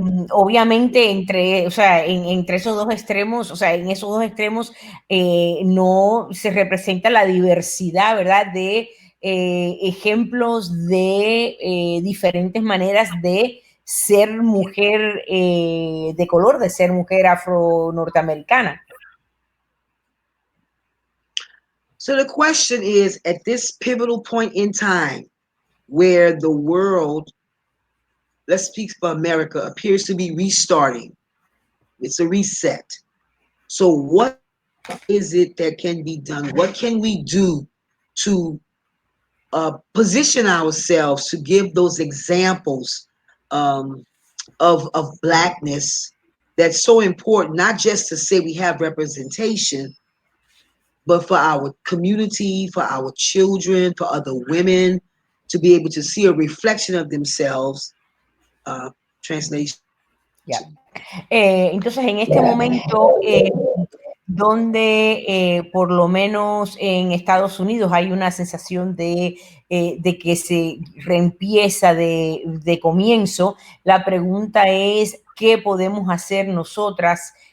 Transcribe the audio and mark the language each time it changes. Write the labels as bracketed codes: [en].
[es] Obviamente entre esos dos extremos, o sea, en esos dos extremos no se representa la diversidad, ¿verdad? De ejemplos de diferentes maneras de ser mujer de color, de ser mujer afro-norteamericana. [en] So the question is, at this pivotal point in time where the world, let's speak for America, appears to be restarting, it's a reset. So what is it that can be done? What can we do to position ourselves to give those examples of Blackness that's so important, not just to say we have representation, but for our community, for our children, for other women to be able to see a reflection of themselves. Translation. [es] Ya. Entonces, en este momento, donde por lo menos en Estados Unidos hay una sensación de que se reempieza de comienzo, la pregunta es, ¿qué podemos hacer nosotras?